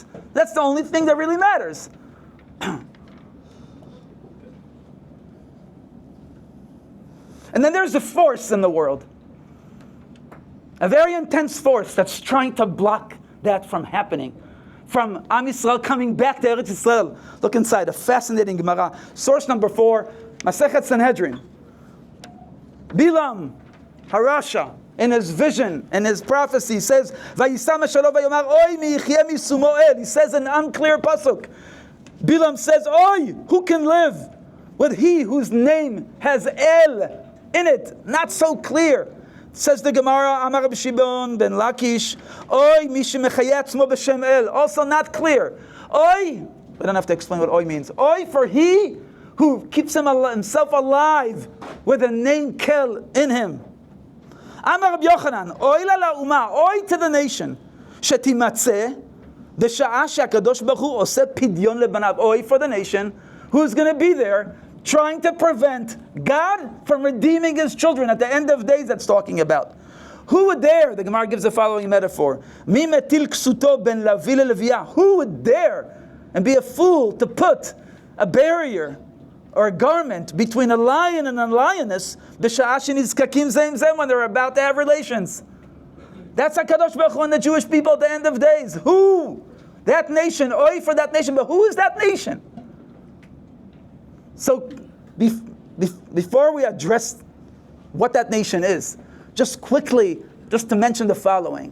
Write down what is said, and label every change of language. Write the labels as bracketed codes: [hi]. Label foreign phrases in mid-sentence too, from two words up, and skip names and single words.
[en] That's the only thing that really matters. And then there's a force in the world, a very intense force that's trying to block that from happening. From [he] עם ישראל [en] coming back to [he] ארץ ישראל. [en] Look inside, a fascinating Gemara. Source number 4, [he] מסכת סנהדרין. בלעם הרשע, [en] in his vision, in his prophecy, says, [he] וישא משלו ויאמר, אוי מי יחיה משמו אל. [en] He says an unclear pasuk. Bilam says, Oy, who can live with he whose name has El in it? Not so clear. Says the Gemara, [he] אמר רבי שמעון בן לקיש, אוי מי שמחיה עצמו בשם אל. [en] Also not clear. Oy, I don't have to explain what Oy means. Oy for he who keeps himself alive with a name Kel in him. [he] אמר רבי יוחנן, אוי לה לאומה, [en] Oy to the nation, [he] שתמצא בשעה שהקדוש ברוך הוא עושה פדיון לבניו. [en] Oy for the nation who's going to be there trying to prevent God from redeeming His children at the end of days that's talking about. Who would dare? The Gemara gives the following metaphor. [he] מי מטיל כסותו בין לביא ללביאה. [en] Who would dare and be a fool to put a barrier or a garment between a lion and a lioness [he] בשעה שנזקקים זה עם זה, [en] when they're about to have relations? That's [he] הקדוש ברוך הוא [en] and the Jewish people at the end of days. Who? That nation. Oy for that nation. But who is that nation? So, before we address what that nation is, just quickly, just to mention the following.